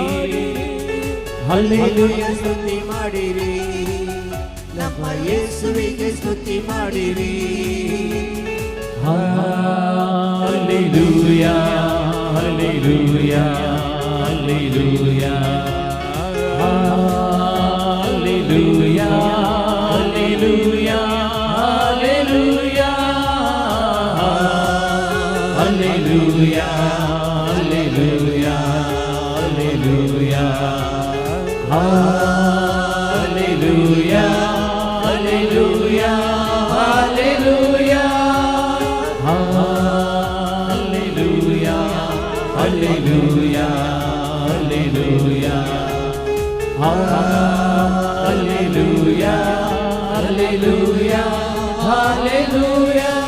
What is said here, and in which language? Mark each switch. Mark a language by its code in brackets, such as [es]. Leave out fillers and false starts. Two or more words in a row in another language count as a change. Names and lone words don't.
[kn] ಹಲ್ಲೆಲೂಯ ಸ್ತುತಿ ಮಾಡಿರಿ, ನಮ್ಮ ಯೇಸುವಿಗೆ ಸ್ತುತಿ ಮಾಡಿರಿ. ಹಲ್ಲೆಲೂಯ ಹಲ್ಲೆಲೂಯ ಹಲ್ಲೆಲೂಯ ಹಲ್ಲೆಲೂಯ ಹಲ್ಲೆಲೂಯ [en] Hallelujah, hallelujah, hallelujah, hallelujah, hallelujah, hallelujah, hallelujah, hallelujah, hallelujah, hallelujah, hallelujah, hallelujah.